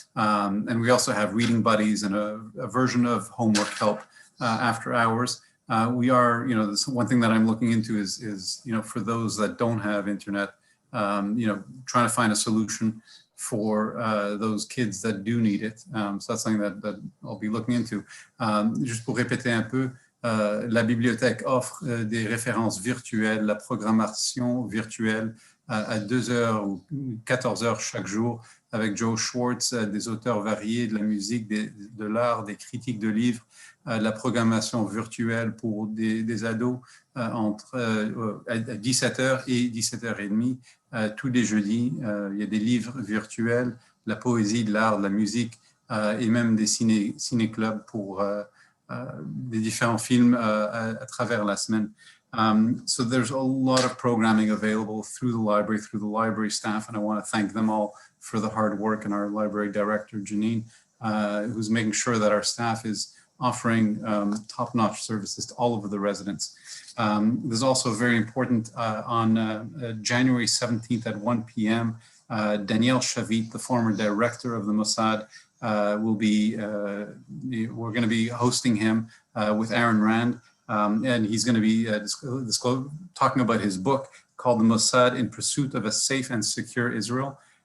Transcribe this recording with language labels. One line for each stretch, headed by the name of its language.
English: And we also have reading buddies and a version of homework help after hours. We are, this one thing that I'm looking into is for those that don't have internet, trying to find a solution for those kids that do need it. So that's something that I'll be looking into.
French: Juste pour répéter un peu, la bibliothèque offre des références virtuelles, la programmation virtuelle à 2h ou 14h chaque jour, avec Joe Schwartz, des auteurs variés, de la musique, de l'art, des critiques de livres, de la programmation virtuelle pour des ados entre à 17h et 17h30. Tous les jeudis, il y a des livres virtuels, de la poésie, de l'art, de la musique, et même des ciné-clubs pour des différents films à travers la semaine.
English: So there's a lot of programming available through the library staff, and I want to thank them all for the hard work, and our library director, Janine, who's making sure that our staff is offering top-notch services to all of the residents. There's also very important on January 17th at 1 p.m., Danielle Shavit, the former director of the Mossad, will be, we're going to be hosting him with Aaron Rand, and he's going to be talking about his book called The Mossad in Pursuit of a Safe and Secure Israel.